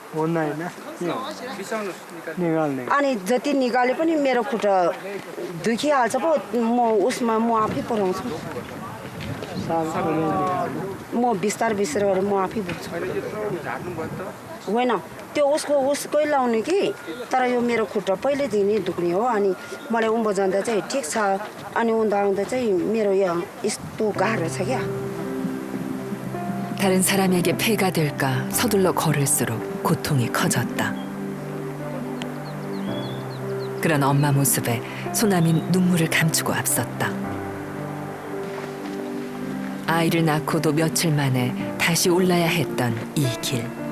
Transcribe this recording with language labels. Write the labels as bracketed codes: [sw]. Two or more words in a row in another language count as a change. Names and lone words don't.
[ne] अनि जति निकाले पनि मेरो खुट्टा दुखिहाल्छ पो म उसमा म आफै पराउँछु म बिस्तार बिस्तार गरेर म आफै बोक्छु होइन त्यो उसकै लाउने कि तर यो मेरो खुट्टा पहिल्यैदेखि नै दुख्ने हो अनि मलाई उँभो जाँदा चाहिँ ठिक छ अनि उँधो आउँदा चाहिँ मेरो यो यस्तो गाह्रो छ क्या [ko] 다른 사람에게 폐가 될까 서둘러 걸을수록 고통이 커졌다. 그런 엄마 모습에 소남인 눈물을 감추고 앞섰다. 아이를 낳고도 며칠 만에 다시 올라야 했던 이 길.